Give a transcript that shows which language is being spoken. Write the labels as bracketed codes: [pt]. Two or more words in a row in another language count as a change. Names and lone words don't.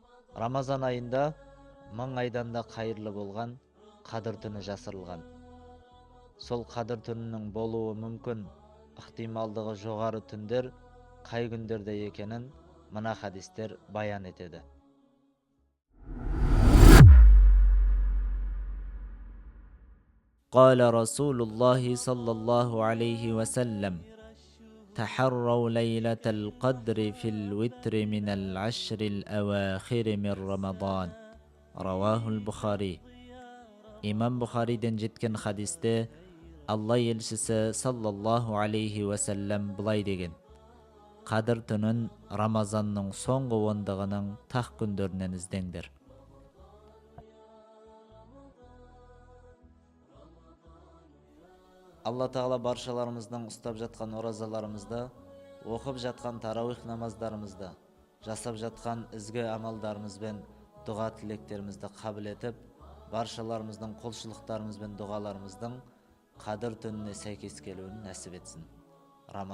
[ky] Рамазан айында 1000 айдан да кайырлы болгон Кадыр түнү жасырылган. Сол Кадыр түнүнүн болуу мүмкүн, ыктымалдыгы жогору түндөр кай күндөрдө экенин мына хадистер баян этеди. [ar] قال رسول الله صلى الله عليه وسلم تحروا ليلة القدر في الوتر من العشر الأواخر من رمضان رواه البخاري. [kk] İmam Bukhari'den жеткен хадисте Алла елшісі [ar] صلى الله عليه وسلم [kk] былай деген: Кадыр түнін Рамазанның соңғы ондығының тақ күндерінен іздеңдер. Алла Тағала баршаларымыздың ұстап жатқан оразаларымызда, оқып жатқан тарауих намаздарымызда, жасап жатқан ізгі амалдарымыз бен дұға тілектерімізді қабыл етіп, баршаларымыздың құлшылықтарымыз бен дұғаларымыздың Кадыр түніне сәйкес келуін нәсіп етсін.